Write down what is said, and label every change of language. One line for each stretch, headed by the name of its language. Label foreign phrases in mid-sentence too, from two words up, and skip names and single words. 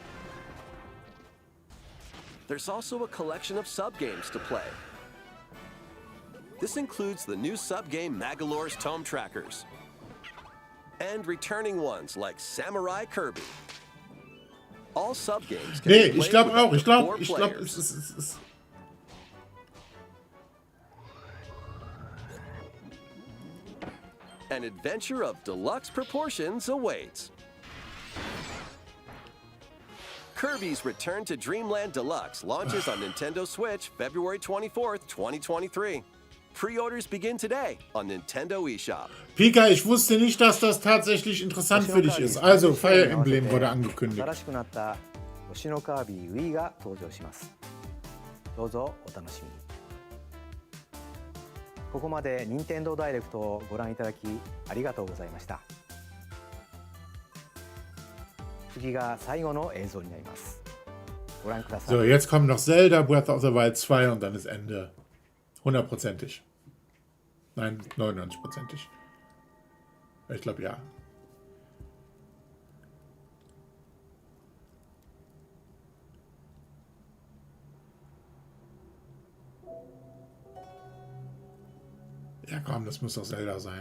English: There's also a collection of sub-games to play. This includes the new sub-game Magolor's Tome Trackers, and returning ones like Samurai Kirby. All sub-games can
German: Nee,
English: be
German: ich
English: played
German: glaube
English: with
German: auch.
English: up to
German: Ich glaube,
English: 4
German: ich glaube,
English: players.
German: es ist.
English: An adventure of deluxe proportions awaits. Kirby's Return to Dreamland Deluxe launches on Nintendo Switch February 24th, 2023. Pre-orders begin today on Nintendo eShop.
German: Pika, ich wusste nicht, dass das tatsächlich interessant für dich ist. Also, Fire Emblem wurde angekündigt.
Japanese: 新しくなった星のカービィ Wii が登場します。どうぞお楽しみに。ここまで任天堂ダイレクトをご覧いただきありがとうございました。次が最後の映像になります。ご覧ください。
German: So, jetzt kommt noch Zelda Breath of the Wild 2 und dann ist Ende. 100%ig. Nein, 99%ig. Ich glaube, ja. Ja, komm, das muss doch Zelda sein.